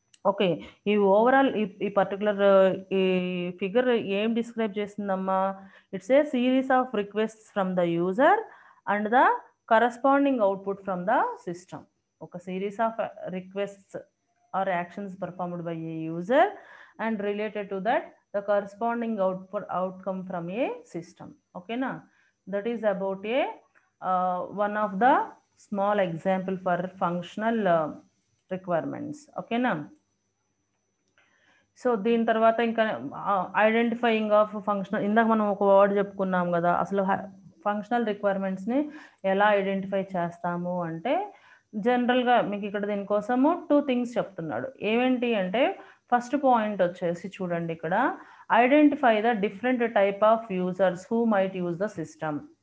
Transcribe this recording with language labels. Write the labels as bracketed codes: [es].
[te] Okay, ఈ overall ఈ particular ఈ ఫిగర్ ఏం describe చేస్తుందమ్మా, [en] It's a series of requests from the user and the corresponding output from the system. ఒక series of requests are actions performed by a user and related to that the corresponding outcome from a system. Okay na, that is about a one of the small example for functional requirements. Okay na. [te] So దీని తర్వాత ఇంకా identifying of functional, ఇందాక మనం ఒక word చెప్పుకున్నాం కదా, అసలు functional రిక్వైర్మెంట్స్ని ఎలా ఐడెంటిఫై చేస్తాము అంటే జనరల్గా మీకు ఇక్కడ దీనికోసము 2 థింగ్స్ చెప్తున్నాడు. ఏమేంటి అంటే ఫస్ట్ పాయింట్ వచ్చేసి చూడండి, ఇక్కడ [en] Identify the different type of users who might use the system.